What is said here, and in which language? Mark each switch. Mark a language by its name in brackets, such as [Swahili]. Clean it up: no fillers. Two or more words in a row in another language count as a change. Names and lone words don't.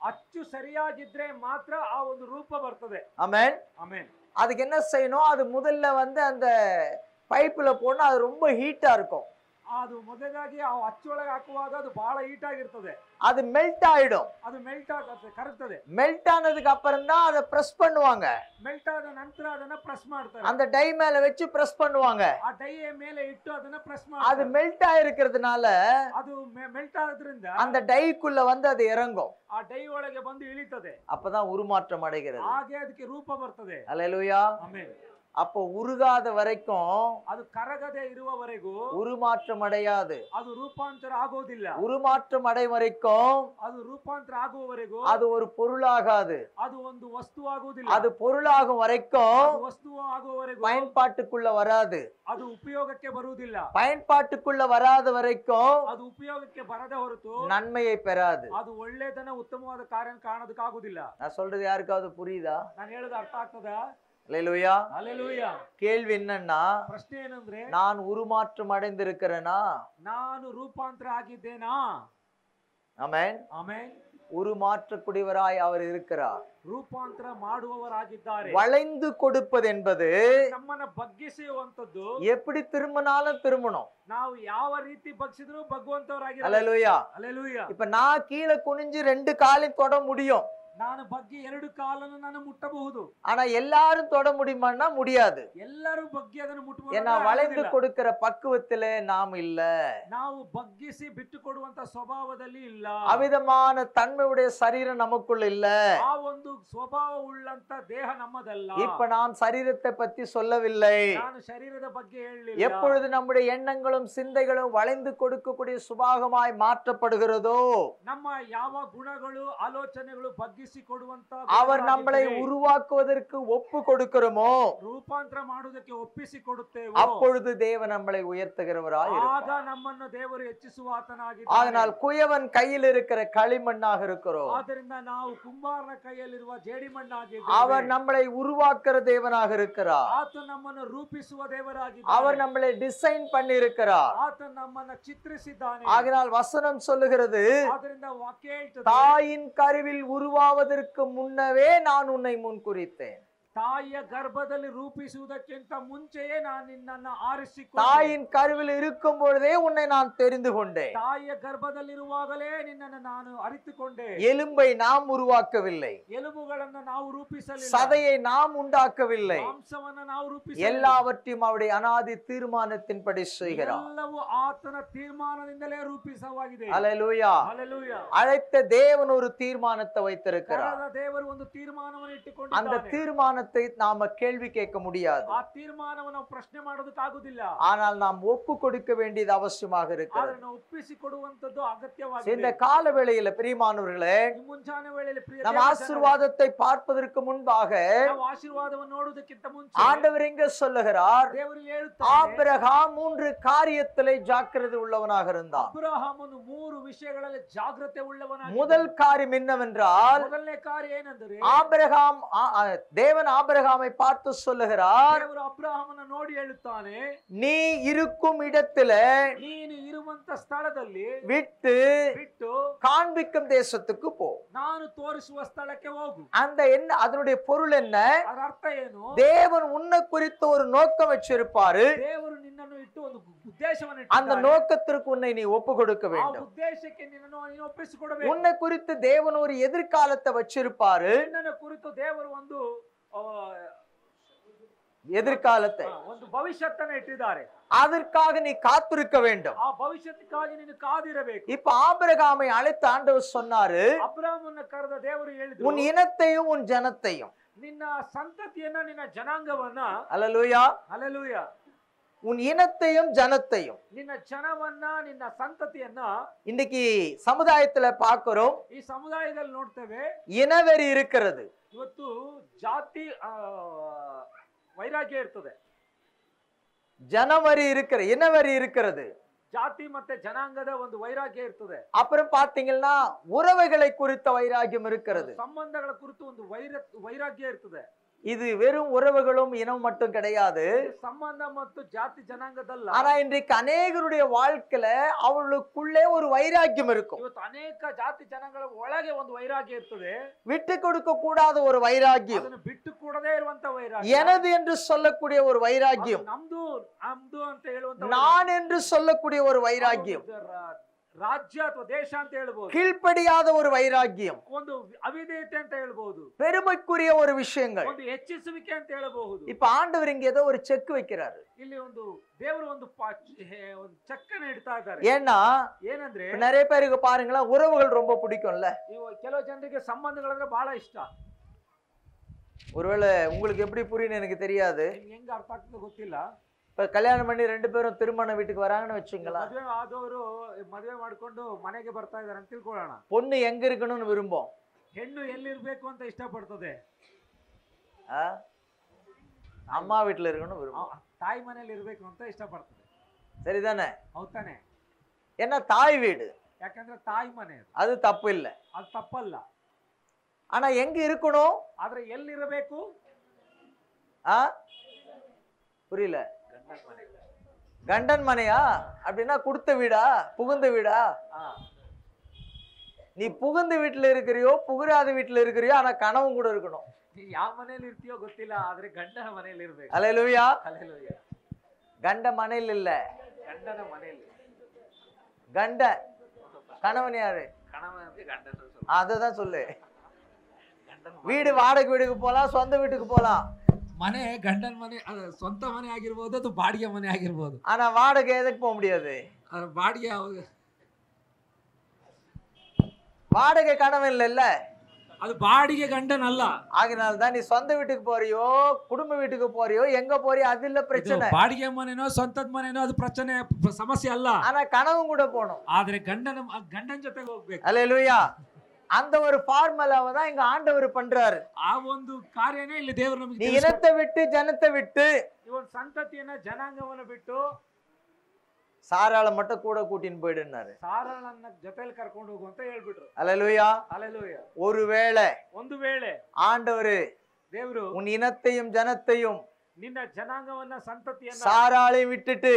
[Kannada] ಅಚ್ಚು ಸರಿಯಾಗಿದ್ರೆ ಮಾತ್ರ ಆ ಒಂದು ರೂಪ ಬರ್ತದೆ. [Tamil] ஆமென். [Kannada] ಆಮೆನ್. [Tamil] அதுக்கு என்ன செய்யணும்? அது முதல்ல அந்த பைப்புல போனா அது ரொம்ப ஹீட்டா இருக்கும். [Kannada] ಅದು ಮೊದಲಾಗಿ ಆ ಅಚ್ಚೊಳಗೆ ಹಾಕುವಾಗ ಅದು ಬಹಳ ಹೀಟ್ ಆಗಿರ್ತದೆ. [Tamil] அது மெல்ட் ஆயிடும். [Kannada] ಅದು ಮೆಲ್ಟ್ ಆಗುತ್ತೆ, ಕರಗ್ತದೆ. [Tamil] மெல்ட் ஆனதுக்கு அப்புறம் தான் அதை பிரஸ் பண்ணுவாங்க. [Kannada] ಮೆಲ್ಟ್ ಆದ ನಂತರ ಅದನ್ನ ಪ್ರೆಸ್ ಮಾಡ್ತಾರೆ. [Tamil] அந்த டை மேல வச்சு பிரஸ் பண்ணுவாங்க. [Kannada] ಆ ಡೈಯ ಮೇಲೆ ಇಟ್ಟು ಅದನ್ನ ಪ್ರೆಸ್ [Tamil] அது [Kannada] ಮಾಡ್ತಾರೆ. [Tamil] மெல்ட் ஆயிருக்கிறதுனால [Kannada] ಅದು ಮೆಲ್ಟ್ ಆದ್ರಿಂದ [Tamil] அந்த டைக்குள்ள அது இறங்கும். [Kannada] ಆ ಡೈ ಒಳಗೆ ಬಂದು ಇಳಿತದೆ. [Tamil] அப்பதான் உருமாற்றம் அடைகிறது. [Kannada] ಹಾಗೆ ಅದಕ್ಕೆ ರೂಪ ಬರ್ತದೆ. [Tamil] அல்லேலூயா. [Kannada] ಆಮೆನ್. [Tamil] அப்போ உருகாத வரைக்கும் [Kannada] ಅದು ಕರಗದೆ ಇರುವವರೆಗೂ [Tamil] உருமாற்றம் அடையாது. [Kannada] ಅದು ರೂಪಾಂತರ ಆಗೋದಿಲ್ಲ. [Tamil] உருமாற்றம் அடை வரைக்கும் [Kannada] ಅದು ರೂಪಾಂತರ ಆಗುವವರೆಗೂ [Tamil] அது ஒரு பொருளாகாது. [Kannada] ಅದು ಒಂದು ವಸ್ತು ಆಗುವುದಿಲ್ಲ. [Tamil] அது பொருளாகும் வரைக்கும் [Kannada] ಅದು ವಸ್ತು ಆಗುವವರೆಗೂ [Tamil] பயன்பாட்டுக்குள்ள வராது. [Kannada] ಅದು ಉಪಯೋಗಕ್ಕೆ ಬರುವುದಿಲ್ಲ. [Tamil] பயன்பாட்டுக்குள்ள வராத வரைக்கும் [Kannada] ಅದು ಉಪಯೋಗಕ್ಕೆ ಬರದೆ ಹೊರತು [Tamil] நன்மையை பெறாது. [Kannada] ಅದು ಒಳ್ಳೆದನ್ನ ಉತ್ತಮವಾದ ಕಾರ್ಯ ಕಾಣೋದಕ್ಕಾಗುದಿಲ್ಲ. [Tamil] நான் சொல்றது யாருக்காவது புரியுதா? [Kannada] ನಾನು ಹೇಳೋದು ಅರ್ಥ ಆಗ್ತದಾ? [Tamil] அல்லேலூயா. [Kannada] ಹಲ್ಲೆಲೂಯಾ. [Tamil] கேள்வி என்னன்னா, [Kannada] ಪ್ರಶ್ನೆ ಏನಂದ್ರೆ, [Tamil] நான் உருமாற்றம் அடைந்திருக்கிறேனா? [Kannada] ನಾನು ರೂಪಾಂತರ ಆಗಿದ್ದೇನಾ? [Tamil] ஆமென். [Kannada] ಆಮೆನ್. [Tamil] உருமாற்றக்கூடியவராய் அவர் இருக்கிறார். [Kannada] ರೂಪಾಂತರ ಮಾಡುವವರಾಗಿದ್ದಾರೆ. [Tamil] வளைந்து கொடுப்பது என்பது [Kannada] ನಮ್ಮನ್ನ ಬಗ್ಗಿಸುವಂತದ್ದು. [Tamil] எப்படி திரும்பினாலும் திரும்பணும். [Kannada] ನಾವು ಯಾವ ರೀತಿ ಬಗ್ಗಿಸಿದ್ರು ಬಗ್ಗುವಂತವರಾಗಿದ್ದಾರೆ. [Tamil] அல்லேலூயா. [Kannada] ಹಲ್ಲೆಲೂಯಾ. [Tamil] இப்ப நான் கீழே குனிஞ்சு 2 காலையும் தொட முடியும். [Kannada] ನಾನು ಬಗ್ಗಿ 2 ಕಾಲನ್ನು ನಾನು ಮುಟ್ಟಬಹುದು. [Tamil] ஆனா எல்லாரும் தொட முடியுமான்னா முடியாது. [Kannada] ಎಲ್ಲರೂ ಬಗ್ಗಿ ಅದನ್ನು ಮುಟ್ಟಬಹುದು. [Tamil] ஏன்னா வளைந்து கொடுக்கிற பக்குவத்திலே நாம் இல்ல. [Kannada] ನಾವು ಬಗ್ಗಿಸಿ ಬಿಟ್ಟು ಕೊಡುವಂತ ಸ್ವಭಾವದಲ್ಲಿ ಇಲ್ಲ. [Tamil] அவிதமான தன்மையுடைய சரீரம் நமக்குள்ள இல்ல. [Kannada] ಆ ಒಂದು ಸ್ವಭಾವ ಉಳ್ಳಂತ ದೇಹ ನಮ್ಮದಲ್ಲ. [Tamil] இப்ப நாம் சரீரத்தை பத்தி சொல்லவில்லை. [Kannada] ನಾನು ಶರೀರದ ಬಗ್ಗೆ ಹೇಳಲಿಲ್ಲ. [Tamil] எப்பொழுது நம்முடைய எண்ணங்களும் சிந்தைகளும் வளைந்து கொடுக்கக்கூடிய சுபாகமாய் மாற்றப்படுகிறதோ, [Kannada] ನಮ್ಮ ಯಾವ ಗುಣಗಳು ಆಲೋಚನೆಗಳು ಬಗ್ಗಿಸಿ ಕೊಡುವಂತ [Tamil] அவர் நம்மளை உருவாக்குவதற்கு ஒப்பு கொடுக்கிறோமோ, [Kannada] ರೂಪಾಂತರ ಮಾಡುವುದಕ್ಕೆ ಒಪ್ಪಿಸಿ ಕೊಡುತ್ತೇವೆ. [Tamil] அப்பொழுது தேவன் நம்மளை உயர்த்துகிறவராய் [Kannada] ಆಗ [Tamil] இருப்பார். [Kannada] ನಮ್ಮನ್ನು ದೇವರು ಹೆಚ್ಚಿಸುವ ಆತನಾಗಿದ್ದಾನೆ. [Tamil] அதனால் குயவன் கையில் இருக்கிற களிமண்ணாக இருக்கிறோம். [Kannada] ಆದ್ದರಿಂದ ನಾವು ಕುಂಬಾರನ ಕೈಯಲ್ಲಿರುವ ಜೇಡಿಮಣ್ಣಾಗಿದ್ದೇವೆ. [Tamil] அவர் நம்மளை உருவாக்குற தேவனாக இருக்கிறார். [Kannada] ಆತ ನಮ್ಮನ್ನು ರೂಪಿಸುವ ದೇವರಾಗಿದ್ದಾನೆ. [Tamil] அவர் நம்மளை டிசைன் பண்ணி இருக்கிறார். [Kannada] ಆತ ನಮ್ಮನ್ನು ಚಿತ್ರಿಸಿದ್ದಾನೆ. [Tamil] ஆகையால் வசனம் சொல்லுகிறது, [Kannada] ಆದ್ದರಿಂದ ವಾಕ್ಯ ಹೇಳ್ತದೆ, [Tamil] தாயின் கருவில் உருவாவதற்கு முன்னவே நான் உன்னை முன்குறித்தேன். [Kannada] ತಾಯಿಯ ಗರ್ಭದಲ್ಲಿ ರೂಪಿಸುವುದಕ್ಕಿಂತ ಮುಂಚೆಯೇ ನಾನು ನಿನ್ನನ್ನು ಆರಿಸಿಕೊಂಡೆ. [Tamil] தாயின் கருவில் இருக்கும் பொழுதே உன்னை நான் தெரிந்து கொண்டேன். [Kannada] ತಾಯಿಯ ಗರ್ಭದಲ್ಲಿರುವಾಗಲೇ ನಿನ್ನನ್ನು ನಾನು ಅರಿತುಕೊಂಡೆ. [Tamil] எலும்பை நாம் உருவாக்கவில்லை. [Kannada] ಎಲುಬುಗಳನ್ನು ನಾವು ರೂಪಿಸಲಿಲ್ಲ. [Tamil] சதையை நாம் உண்டாக்கவில்லை. [Kannada] ಮಾಂಸವನ್ನು ನಾವು ರೂಪಿಸಲಿಲ್ಲ. [Tamil] எல்லாவற்றையும் அவருடைய அனாதி தீர்மானத்தின்படி செய்கிறார். [Kannada] ಎಲ್ಲವೂ ಆತನ ತೀರ್ಮಾನದಿಂದಲೇ ರೂಪಿಸವಾಗಿದೆ. [Tamil] அல்லேலூயா. [Kannada] ಹಲ್ಲೆಲೂಯಾ. [Tamil] அழைத்த தேவன் ஒரு தீர்மானத்தை வைத்திருக்கிறார். [Kannada] ಕರೆದ ದೇವರು ಒಂದು ತೀರ್ಮಾನವನ್ನು [Tamil] அந்த [Kannada] ಇಟ್ಟುಕೊಂಡಿದ್ದಾನೆ. [Tamil] தீர்மானத்தை நாம கேள்வி கேட்க முடியாது. [Kannada] ಆ ತೀರ್ಮಾನವನ್ನು ನಾವು ಪ್ರಶ್ನೆ ಮಾಡೋದಕ್ಕಾಗುದಿಲ್ಲ. [Tamil] ஆனால் நாம் ஒப்பு கொடுக்க வேண்டியது அவசியமாக இருக்கிறது. [Kannada] ಆದ್ರೆ ನಾವು ಒಪ್ಪಿಸಿ ಕೊಡುವಂತದ್ದು [Tamil] இந்த [Kannada] ಅಗತ್ಯವಾಗಿದೆ. [Tamil] கால வேளையில பிரியமானவர்களே, [Kannada] ಈ ಮುಂಜಾನೆ ವೇಳೆಯಲ್ಲಿ ಪ್ರಿಯ [Tamil] நம் [Kannada] ದೇವಜನರೇ, [Tamil] ஆசீர்வாதத்தை பார்ப்பதற்கு முன்பாக [Kannada] ನಾವು ಆಶೀರ್ವಾದವನ್ನು ನೋಡುವುದಕ್ಕಿಂತ ಮುಂಚೆ [Tamil] ஆண்டவர் இங்க சொல்லுகிறார், [Kannada] ದೇವರು ಹೇಳುತ್ತಾರೆ, [Tamil] ஆபிரகாம் 3 காரியத்திலே ஜாக்கிரதை உள்ளவனாக இருந்தான். [Kannada] ಅಬ್ರಹಾಮನು 3 ವಿಷಯಗಳಲ್ಲಿ ಜಾಗೃತೆ ಉಳ್ಳವನಾಗಿದ್ದನು. [Tamil] முதல் காரியம் என்னவென்றால், [Kannada] ಮೊದಲನೇ ಕಾರ್ಯ ಏನೆಂದರೆ, [Tamil] ஆபிரகாம் தேவன் ஆபிரகாமை பார்த்து சொல்லுகிறார், [Kannada] ದೇವರು ಅಬ್ರಹಾಮನ ನೋಡಿ ಹೇಳುತ್ತಾನೆ, [Tamil] நீ இருக்கும் இடத்துல [Kannada] ನೀನು ಇರುವಂತ ಸ್ಥಳದಲ್ಲಿ [Tamil] விட்டு [Kannada] ಬಿಟ್ಟು [Tamil] காண்பிக்கும் தேசத்துக்கு போ. [Kannada] ನಾನು ತೋರಿಸುವ ಸ್ಥಳಕ್ಕೆ ಹೋಗು. [Tamil] அந்த என்ன, அதனுடைய பொருள் என்ன? [Kannada] ಅದರ ಅರ್ಥ ಏನು? [Tamil] தேவன் உன்னை குறித்து ஒரு நோக்கம் வச்சிருப்பாரு. [Kannada] ದೇವರು ನಿನ್ನನ್ನು ಇಟ್ಟು ಒಂದು ಉದ್ದೇಶವನ್ನು [Tamil] அந்த [Kannada] ಇಟ್ಟಿದ್ದಾನೆ. [Tamil] நோக்கத்திற்கு உன்னை நீ ஒப்பு கொடுக்க [Kannada] ಆ [Tamil] வேண்டும். [Kannada] ಉದ್ದೇಶಕ್ಕೆ ನಿನ್ನನ್ನು ನೀನು ಒಪ್ಪಿಸಿಕೊಡಬೇಕು. [Tamil] உன்னை குறித்து தேவன் ஒரு எதிர்காலத்தை வச்சிருப்பாரு. [Kannada] ನಿನ್ನನ್ನು ಕುರಿತು ದೇವರು ಒಂದು [Tamil] எதிர்காலத்தை, [Kannada] ಒಂದು ಭವಿಷ್ಯತ್ತನ್ನು ಇಟ್ಟಿದ್ದಾರೆ. [Tamil] அதற்காக நீ காத்திருக்க வேண்டும். [Kannada] ಆ ಭವಿಷ್ಯಕ್ಕಾಗಿ ನೀನು ಕಾದಿರಬೇಕು. [Tamil] இப்ப ஆபிரகாமை அழைத்த ஆண்டவர் சொன்னாரு, [Kannada] ಅಬ್ರಹಾಮನ ಕರೆದ ದೇವರು ಹೇಳಿದ್ರು, [Tamil] உன் இனத்தையும் உன் ஜனத்தையும், [Kannada] ನಿನ್ನ ಸಂತತಿಯನ್ನ, ನಿನ್ನ ಜನಾಂಗವನ್ನ, [Tamil] அல்லேலூயா, [Kannada] ಹಲ್ಲೆಲೂಯಾ, [Tamil] உன் இனத்தையும் ஜனத்தையும். [Kannada] ನಿನ್ನ ಜನವನ್ನ, ನಿನ್ನ ಸಂತತಿಯನ್ನ [Tamil] இன்னைக்கு சமுதாயத்துல பாக்குறோம், [Kannada] ಈ ಸಮುದಾಯದಲ್ಲಿ ನೋಡ್ತೇವೆ. [Tamil] இனவெறி இருக்கிறது. [Kannada] ಇವತ್ತು ಜಾತಿ ವೈರಾಗ್ಯ ಇರ್ತದೆ. [Tamil] ஜனவரி இனவெறி இருக்கிறது. [Kannada] ಜಾತಿ ಮತ್ತೆ ಜನಾಂಗದ ಒಂದು ವೈರಾಗ್ಯ ಇರ್ತದೆ. [Tamil] அப்புறம் பாத்தீங்கன்னா உறவுகளை குறித்த வைராகியம் இருக்கிறது. [Kannada] ಸಂಬಂಧಗಳ ಕುರಿತು ಒಂದು ವೈರಾಗ್ಯ ಇರ್ತದೆ. [Tamil] இது வெறும் உறவுகளும் இனம் மட்டும் கிடையாது. [Kannada] ಇದು ಸಂಬಂಧ ಮತ್ತು ಜಾತಿ ಜನಾಂಗದಲ್ಲ. [Tamil] ஆனா இன்றைக்கு அநேகருடைய வாழ்க்கையில அவர்களுக்குள்ளே ஒரு வைராக்கியம் இருக்கும். [Kannada] ಇವತ್ತು ಅನೇಕ ಜಾತಿ ಜನಾಂಗಗಳ ಒಳಗೆ ಒಂದು ವೈರಾಗ್ಯ ಇರ್ತದೆ. [Tamil] விட்டு கொடுக்க கூடாத ஒரு வைராக்கியம், [Kannada] ಅದನ್ನು ಬಿಟ್ಟು ಕೂಡದೇ ಇರುವಂತ ವೈರಾಗ್ಯ, [Tamil] எனது என்று சொல்லக்கூடிய ஒரு வைராக்கியம், [Kannada] ಅದು ನಮ್ದು ನಮ್ದು ಅಂತ ಹೇಳುವಂತ [Tamil] நான் என்று சொல்லக்கூடிய ஒரு வைராக்கியம், [Kannada] ರಾಜ್ಯ ಅಥವಾ ದೇಶ ಅಂತ ಹೇಳ್ಬೋದು, [Tamil] கீழ்ப்படியாத ஒரு வைராக்கியம், [Kannada] ಒಂದು ಅವಿಧೇಯತೆ ಅಂತ ಹೇಳ್ಬಹುದು, [Tamil] பெருமைக்குரிய ஒரு விஷயங்கள். [Kannada] ಒಂದು ಹೆಚ್ಚಿಸುವಿಕೆ ಅಂತ ಹೇಳಬಹುದು. [Tamil] இப்ப ஆண்டவர் இங்க ஏதோ ஒரு செக் வைக்கிறாரு. [Kannada] ಇಲ್ಲಿ ಒಂದು ದೇವರು ಒಂದು ಒಂದು ಚೆಕ್ಕನ್ನು ಇಡ್ತಾ ಇದ್ದಾರೆ. [Tamil] ஏன்னா [Kannada] ಏನಂದ್ರೆ [Tamil] நிறைய பேருக்கு பாருங்களேன், உறவுகள் ரொம்ப பிடிக்கும்ல. [Kannada] ಕೆಲವು ಜನರಿಗೆ ಸಂಬಂಧಗಳಂದ್ರೆ ಬಹಳ ಇಷ್ಟ. [Tamil] ஒருவேளை உங்களுக்கு எப்படி புரியுன்னு எனக்கு தெரியாது. [Kannada] ನಿಮ್ಗೆ ಹೆಂಗ ಅರ್ಥ ಆಗ್ತದೆ ಗೊತ್ತಿಲ್ಲ. [Tamil] இப்ப கல்யாணம் பண்ணி 2 பேரும் திருமண வீட்டுக்கு வராங்கன்னு வச்சுங்களா, [Kannada] ಮದುವೆ ಆದವರು ಮದುವೆ ಮಾಡ್ಕೊಂಡು ಮನೆಗೆ ಬರ್ತಾ ಇದಾರೆ ಅಂತ ತಿಳ್ಕೊಳ್ಳೋಣ. [Tamil] பொண்ணு எங்க இருக்கணும்னு விரும்பும். [Kannada] ಹೆಣ್ಣು ಎಲ್ಲಿರ್ಬೇಕು ಅಂತ ಇಷ್ಟಪಡ್ತದೆ. [Tamil] அம்மா வீட்டுல இருக்கணும்னு விரும்பும். [Kannada] ತಾಯಿ ಮನೇಲಿ ಇರ್ಬೇಕು ಅಂತ ಇಷ್ಟಪಡ್ತದೆ. [Tamil] சரிதானே? [Kannada] ಹೌದಾನೆ? [Tamil] ஏன்னா தாய் வீடு, [Kannada] ಯಾಕಂದ್ರೆ ತಾಯಿ ಮನೆ [Tamil] அது தப்பு இல்ல. [Kannada] ಅದು ತಪ್ಪಲ್ಲ. [Tamil] ஆனா எங்க இருக்கணும்? [Kannada] ಆದ್ರೆ ಎಲ್ಲಿರಬೇಕು? [Tamil] புரியல. கண்டன் மனையா அப்படின்னா கொடுத்த வீடா, புகுந்த வீடா? நீ புகுந்த வீட்டுல இருக்கிறியோ புகுறாத வீட்டுல இருக்கிறியோ, ஆனா கனவும் கூட இருக்கணும். [Kannada] ನೀ ಯಾವ ಮನೇಲಿ ಇರ್ತೀಯೋ ಗೊತ್ತಿಲ್ಲ, ಆದ್ರೆ ಗಂಡನ ಮನೇಲಿ ಇರ್ಬೇಕು. [Tamil] அல்லேலூயா. [Kannada] ಹಲ್ಲೆಲೂಯಾ. [Tamil] கண்ட மனையில் இல்ல, [Kannada] ಗಂಡನ ಮನೇಲಿ. [Tamil] கண்ட கணவன் யாரு? கணவன் வந்து ಗಂಡನ. அததான் சொல்லு. வீடு வாடகை வீட்டுக்கு போலாம், சொந்த வீட்டுக்கு போலாம். [Kannada] ಮನೆ ಗಂಡನ ಮನೆ, ಅದು ಸ್ವಂತ ಮನೆ ಆಗಿರ್ಬೋದು, ಅದು ಬಾಡಿಗೆ ಮನೆ ಆಗಿರ್ಬೋದು. [Tamil] ஆனா வாடகை எதுக்கு போக முடியாது? [Kannada] ಅದು ಬಾಡಿಗೆ [Tamil] வாடகை கணவன் இல்ல, [Kannada] ಅದು ಬಾಡಿಗೆ ಗಂಡನ ಅಲ್ಲ. [Tamil] ஆகினால்தான் நீ சொந்த வீட்டுக்கு போறியோ குடும்ப வீட்டுக்கு போறியோ எங்க போறியோ அது இல்ல பிரச்சனை. [Kannada] ಬಾಡಿಗೆ ಮನೆನೋ ಸ್ವಂತದ ಮನೆನೋ ಅದು ಪ್ರಚನೆ ಸಮಸ್ಯೆ ಅಲ್ಲ. [Tamil] ஆனா கனவும் கூட போகணும். [Kannada] ಆದ್ರೆ ಗಂಡನ ಜೊತೆಗೆ ಹೋಗ್ಬೇಕು. [Tamil] அல்லேலூயா. அந்த ஒரு ஃபார்முலாவை தான் இங்க ஆண்டவர் பண்றாரு. [Kannada] ಆ ಒಂದು ಕಾರ್ಯನೇ ಇಲ್ಲಿ ದೇವರು ನಮಗೆ [Tamil] நீ இனத்தை விட்டு ஜனத்தை விட்டு [Kannada] ಈ ಒಂದು ಸಂತತಿಯನ್ನ ಜನಾಂಗವನ್ನು ಬಿಟ್ಟು [Tamil] சாராள மட்டும் கூட கூட்டின்னு போயிடுனாரு. [Kannada] ಸಾರಳನ್ನ ಜೊತೆಲಿ ಕರ್ಕೊಂಡು ಹೋಗು ಅಂತ ಹೇಳ್ಬಿಟ್ರು. [Tamil] அல்லேலூயா. [Kannada] ಹಲ್ಲೆಲೂಯಾ. [Tamil] ஒருவேளை [Kannada] ಒಂದು ವೇಳೆ [Tamil] ஆண்டவர் [Kannada] ದೇವರು [Tamil] உன் இனத்தையும் ஜனத்தையும் [Kannada] ನಿನ್ನ ಜನಾಂಗವನ್ನ ಸಂತತಿಯನ್ನ [Tamil] சாராளை விட்டுட்டு